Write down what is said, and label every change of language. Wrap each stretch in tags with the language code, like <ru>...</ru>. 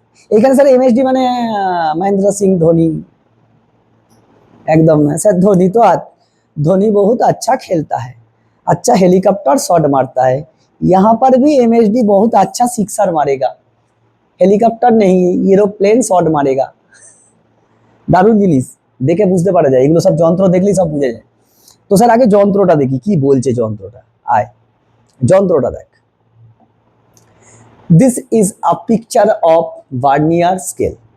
<bn>এখানে sir MSD মানে মহেন্দ্র সিং ধোনি, একদম না স্যার, ধোনি</bn> <hi>বহুত अच्छा खेलता है, अच्छा हेलीकॉप्टर शॉट मारता है, यहाँ पर भी एमएसडी बहुत अच्छा सिक्सर मारेगा,</hi> <bn>হেলিকপ্টার নেই, এরোপ্লেন শট মারেগা। দারুণ জিনিস, দেখে বুঝতে পারা যায়, এগুলো সব যন্ত্র দেখলেই সব বুঝে যায়। তো স্যার আগে যন্ত্রটা দেখি কি বলছে যন্ত্রটা, আয় যন্ত্রটা দেখ।</bn> <en>This is a picture of vernier scale.</en>